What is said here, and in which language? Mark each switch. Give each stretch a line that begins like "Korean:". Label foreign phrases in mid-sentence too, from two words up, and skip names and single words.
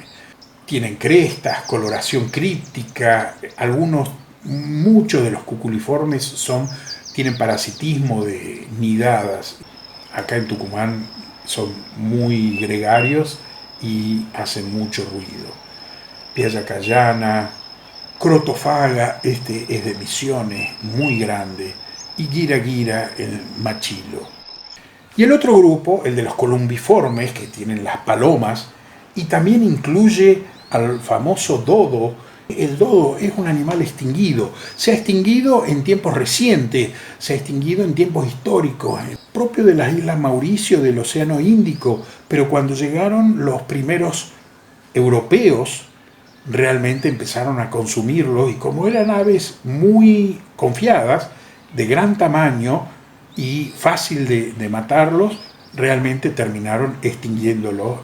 Spanish: Tienen crestas, coloración críptica, muchos de los cuculiformes tienen parasitismo de nidadas. Acá en Tucumán son muy gregarios y hacen mucho ruido. Piaya cayana, crotofaga, este es de Misiones, muy grande, y guira-guira, el machilo. Y el otro grupo, el de los columbiformes, que tienen las palomas, y también incluye al famoso dodo. El dodo es un animal extinguido. Se ha extinguido en tiempos recientes, se ha extinguido en tiempos históricos, propio de las Islas Mauricio del Océano Índico, pero cuando llegaron los primeros europeos, realmente empezaron a consumirlos, y como eran aves muy confiadas, de gran tamaño y fácil de matarlos, realmente terminaron extinguiéndolos.